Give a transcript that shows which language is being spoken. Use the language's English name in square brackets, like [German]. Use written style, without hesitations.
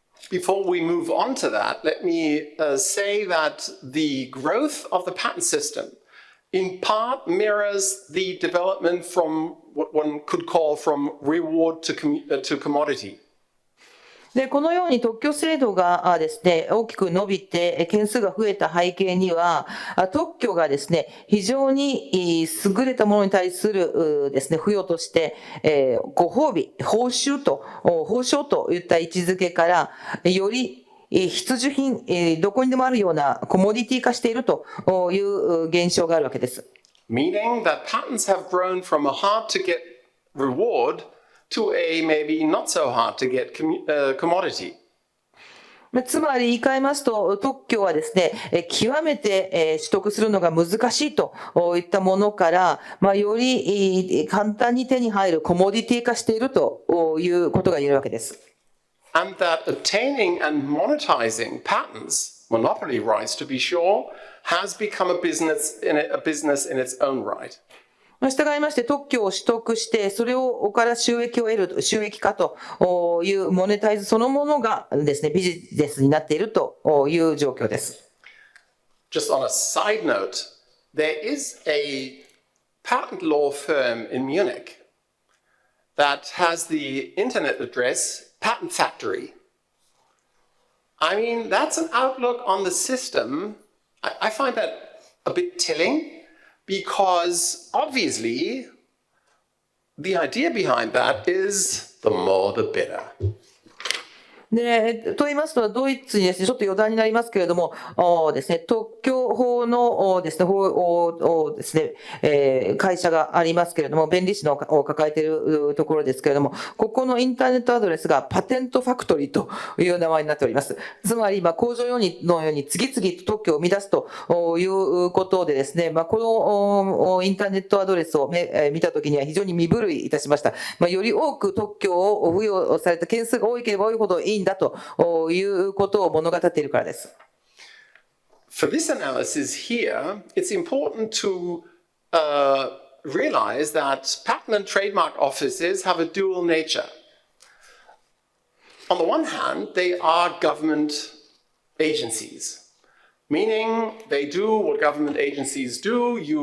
[English] Before we move on to that, let me say that the growth of the patent system in part mirrors the development from what one could call from reward to commodity. [Japanese] で、このように特許制度がですね、大きく伸びて件数が増えた背景には、特許がですね、非常に優れたものに対するですね、付与として、ご褒美、報償といった位置づけから、より必需品、どこにでもあるようなコモディティ化しているという現象があるわけです。 [English] Meaning that patents have grown from a hard to get reward to a maybe not so hard to get commodity. [Japanese] つまり言い換えますと、特許はですね、極めて取得するのが難しいといったものから、より簡単に手に入るコモディティ化しているということが言えるわけです。 [English] And that obtaining and monetizing patents, monopoly rights to be sure, has become a business in its own right. [Japanese] 従いまして特許を取得して、それをから収益を得る、収益化というモネタイズそのものがですね、ビジネスになっているという状況です。 [English] Just on a side note, there is a patent law firm in Munich that has the internet address Patent Factory. I mean, that's an outlook on the system. I find that a bit telling.Because obviously, the idea behind that is the more the better. [Japanese] で、と言いますと、ドイツにですね、ちょっと余談になりますけれども、ですね、特許法のですね、法ですね、会社がありますけれども、弁理士のを抱えているところですけれども、ここのインターネットアドレスがパテントファクトリーという名前になっております。つまり、工場のように次々と特許を生み出すということでですね、このインターネットアドレスを見たときには非常に身震いいたしました。より多く特許を付与された件数が多ければ多いほどいいんだということを物語っているからです。 [English] For this analysis here, it's important to realize that patent and trademark offices have a dual nature. On the one hand, they are government agencies, meaning they do what government agencies do.